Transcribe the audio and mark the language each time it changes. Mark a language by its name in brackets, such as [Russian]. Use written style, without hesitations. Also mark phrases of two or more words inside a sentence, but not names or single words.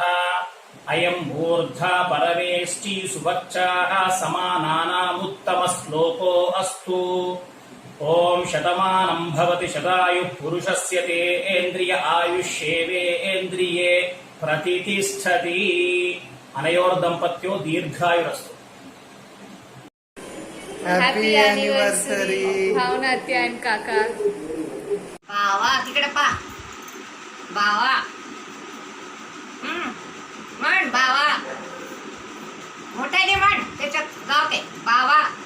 [Sanskrit] అయం ఊర్ధ్వా పరమేష్టి సుభక్షాః సమానానాముత్తమ శ్లోకో అస్తు. ఓం శతమానం భవతి శతాయుః పురుషస్య తేంద్రియ ఆయుష్యేవేంద్రియే ప్రతితిష్ఠతి. అనయోర్దంపత్యో దీర్ఘాయురస్తు. [English] Happy anniversary [Marathi] भावना आत्या आणि काका. बावा तिकडे पा. बावा म्हण बावा. मोठ्याने म्हण, त्याच्यात गावते बावा.